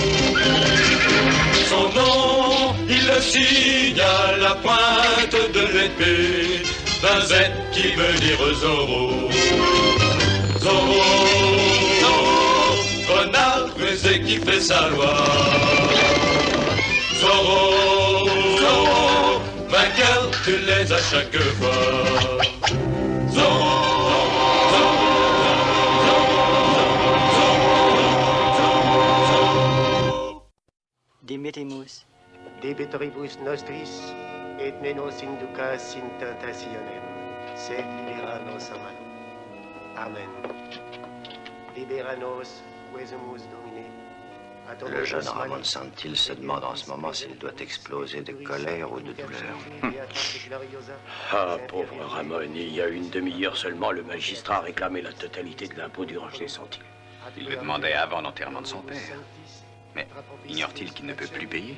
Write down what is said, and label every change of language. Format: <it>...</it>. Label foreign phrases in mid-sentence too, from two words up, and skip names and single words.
<fr>Son nom, il le signe à la pointe de l'épée, d'un Z qui veut dire Zorro. Zorro, Zorro, renard rusé qui fait sa loi. Zorro, Zorro, vainqueur, tu l'es à chaque fois. Zorro.</fr> <la>Dimittimus. Debetoribus nostris, et ne nos inducas in tentationem, sed libera nos a malo. Amen. Libera nos, quesumus Domine.</la> <fr>Le jeune Ramon Santil se demande en ce moment s'il doit exploser de colère ou de douleur. Ah, pauvre Ramon, il y a une demi-heure seulement, le magistrat a réclamé la totalité de l'impôt du ranch des Santil. Il le demandait avant l'enterrement de son père. Mais ignore-t-il qu'il ne peut plus payer?</fr>